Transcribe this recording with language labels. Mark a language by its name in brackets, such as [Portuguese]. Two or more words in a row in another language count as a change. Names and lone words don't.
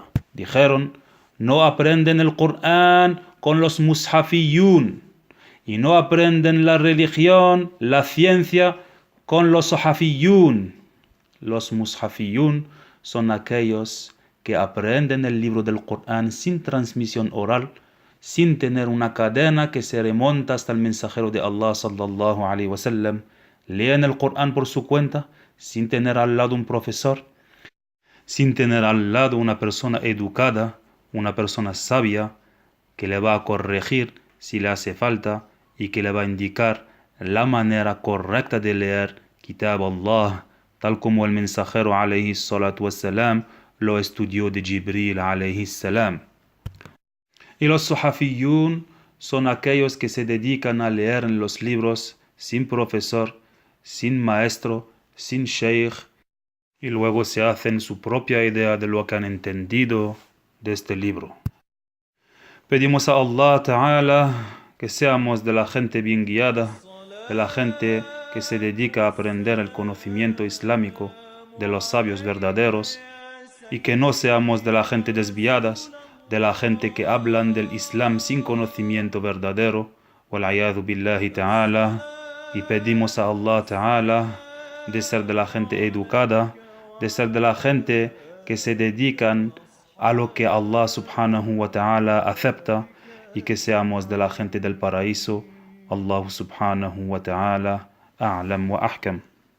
[Spanish] Dijeron: no aprenden el Corán con los mushafiyun, y no aprenden la religión, la ciencia, con los sahafiyun. Los mushafiyun son aquellos que aprenden el libro del Corán sin transmisión oral, sin tener una cadena que se remonta hasta el mensajero de Allah [Arabic] صلى الله عليه وسلم. [Spanish] Leen el Corán por su cuenta, sin tener al lado un profesor, sin tener al lado una persona educada, una persona sabia, que le va a corregir si le hace falta y que le va a indicar la manera correcta de leer [Arabic] كتاب الله, [Spanish] tal como el mensajero [Arabic] عليه الصلاة والسلام [Spanish] lo estudió de Jibril [Arabic] عليه السلام. [Spanish] Y los suhafiyun son aquellos que se dedican a leer en los libros sin profesor, sin maestro, sin sheikh, y luego se hacen su propia idea de lo que han entendido de este libro. Pedimos a [Arabic] الله تعالى [Spanish] que seamos de la gente bien guiada, de la gente que se dedica a aprender el conocimiento islámico de los sabios verdaderos, y que no seamos de la gente desviadas, de la gente que hablan del Islam sin conocimiento verdadero, [Arabic] والعياذ بالله تعالى, [Spanish] y pedimos a [Arabic] الله تعالى [Spanish] de ser de la gente educada, de ser de la gente que se dedican a lo que [Arabic] الله سبحانه وتعالى [Spanish] acepta, y que seamos de la gente del paraíso. [Arabic] الله سبحانه وتعالى أعلم وأحكم.